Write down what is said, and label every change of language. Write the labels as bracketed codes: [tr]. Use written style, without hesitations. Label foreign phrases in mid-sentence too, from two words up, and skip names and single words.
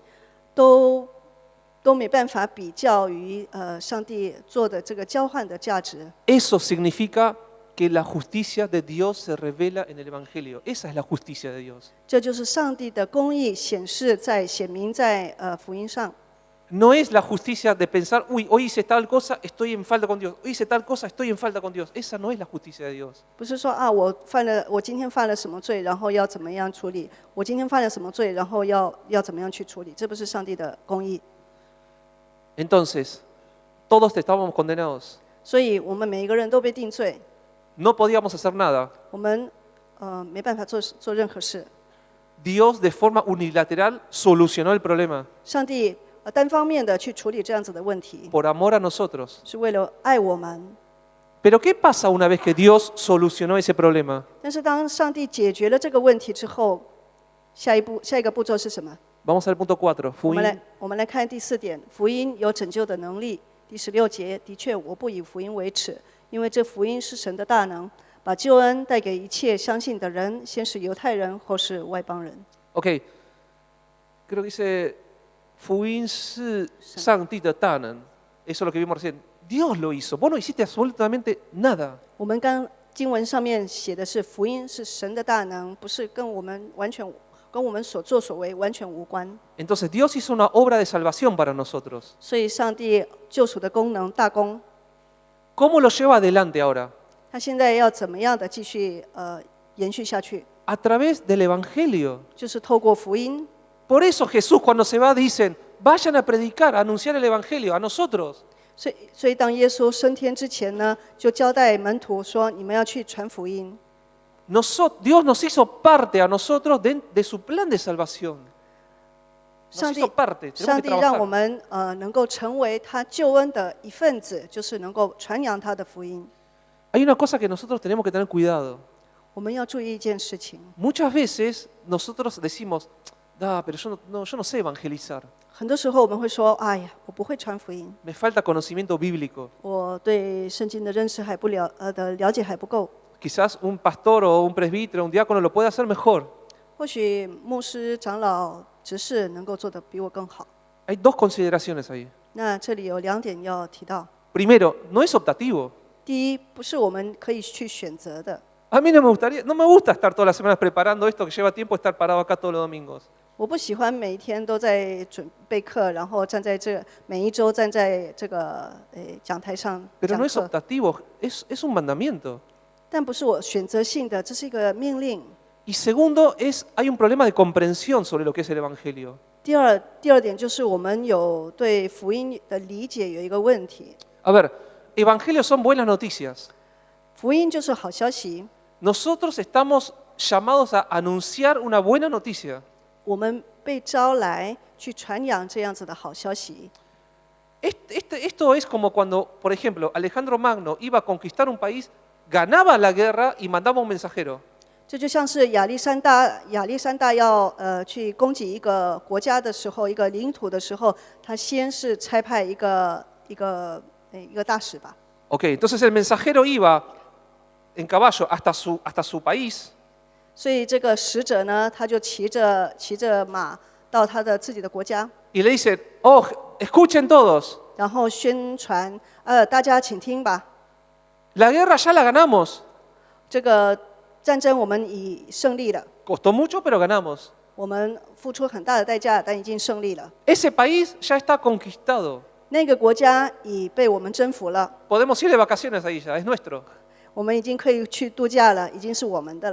[zh] 都没办法比较于上帝做的这个交换的价值。 [es] Eso significa que la justicia de Dios se revela en el Evangelio. Esa es la justicia de Dios. [zh] 这就是上帝的公义显明在福音上。 [es] No es la justicia de pensar, uy, hoy hice tal cosa, estoy en falta con Dios. Hoy hice tal cosa, estoy en falta con Dios. Esa no es la justicia de Dios. [zh] 不是说啊，我今天犯了什么罪，然后要怎么样处理？我今天犯了什么罪，然后要怎么样去处理？这不是上帝的公义。 [es] Entonces, todos estábamos condenados. [zh] 所以我们每一个人都被定罪， [es] No podíamos hacer nada. [zh] 我们没办法做任何事。 [es] Dios de forma unilateral solucionó el problema [zh] 上帝单方面的去处理这样子的问题， [es] por amor a nosotros. [zh] 是为了爱我们。 [es] Pero ¿qué pasa una vez que Dios solucionó ese problema? [zh] 但是当上帝解决了这个问题之后，下一个步骤是什么？ [es] Vamos al punto 4. [zh] 我们来看第4点，福音有拯救的能力。第16节，的确，我不以福音为耻，因为这福音是神的大能，把救恩带给一切相信的人，先是犹太人，后是外邦人。 [es] Ok. Creo que dice, [zh] 福音是上帝的大能. [es] Eso es lo que vimos recién. Dios lo hizo. Vos no hiciste absolutamente nada. [zh] 我们刚经文上面写的是福音是神的大能，不是跟我们所作所为完全无关。 [es] Entonces Dios hizo una obra de salvación para nosotros. [zh] 所以上帝救赎的功能大功， [es] ¿Cómo lo lleva adelante ahora? [zh] 他现在要怎么样的继续延续下去？ [es] A través del Evangelio. [zh] 就是透过福音。 [es] Por eso Jesús cuando se va dicen, vayan a predicar, a anunciar el Evangelio a nosotros. [zh] 所以当耶稣升天之前呢，就交代门徒说：“你们要去传福音。” [es] Dios nos hizo parte a nosotros de su plan de salvación. Nos [zh] 上帝 [es] hizo parte. [zh] 上 [es] Tenemos [zh] 帝 [es] que [zh] 让我 [es] trabajar. [zh] 们能够成为他救恩的一份子，就是能够传扬他的福音。 [es] Hay una cosa que nosotros tenemos que tener cuidado. [zh] 我们要注意一件事情， [es] Muchas veces nosotros decimos, pero yo no sé evangelizar. [zh] 很多时候我们会说：“哎呀，我不会传福音， [es] Me falta conocimiento bíblico. [zh] 我对圣经的认识了解还不够。” [es] Quizás un pastor o un presbítero, un diácono lo puede hacer mejor. [zh] 或许牧师、长老、执事能够做得比我更好。 [es] Hay dos consideraciones ahí. [zh] 那这里有2点要提到。 [es] Primero, no es optativo. [zh] 第一，不是我们可以去选择的。 [es] A mí no me gusta estar todas las semanas preparando esto que lleva tiempo estar parado acá todos los domingos. [zh] 我不喜欢每一天都在准备课，然后每一周站在这个讲台上 [es] Pero [zh] 讲 [es] no es [zh] 课。 [es] optativo, es un mandamiento. [zh] 但不是我选择性的，这是一个命令。 [es] Y segundo, hay un problema de comprensión sobre lo que es el Evangelio. [zh] 第二点就是我们有对福音的理解有一个问题。 [es] A ver, evangelios son buenas noticias. [zh] 福音就是好消息， [es] Nosotros estamos llamados a anunciar una buena noticia. [zh] 我们被招来去传扬这样子的好消息。 [es] Esto es como cuando, por ejemplo, Alejandro Magno iba a conquistar un país, ganaba la guerra y mandaba un mensajero. [zh] 这就像是亚历山大要去攻击一个国家的时候，一个领土的时候，他先是差派一个大使吧。 [es] Ok, entonces el mensajero iba en caballo hasta su país. [zh] 所以这个使者呢，他就骑着马到他的自己的国家， [es] Y le dice, oh, escuchen todos, [zh] 然后宣传，大家请听吧， [es] la guerra ya la ganamos. [zh] 这个战争我们已胜利了， [es] Costó mucho, pero ganamos. [zh] 我们付出很大的代价，但已经胜利了。 [es] Ese país ya está conquistado. [zh] 那个国家已被我们征服了， [es] Podemos ir de vacaciones ahí ya, es nuestro. [zh] 我们已经可以去度假了，已经是我们的了。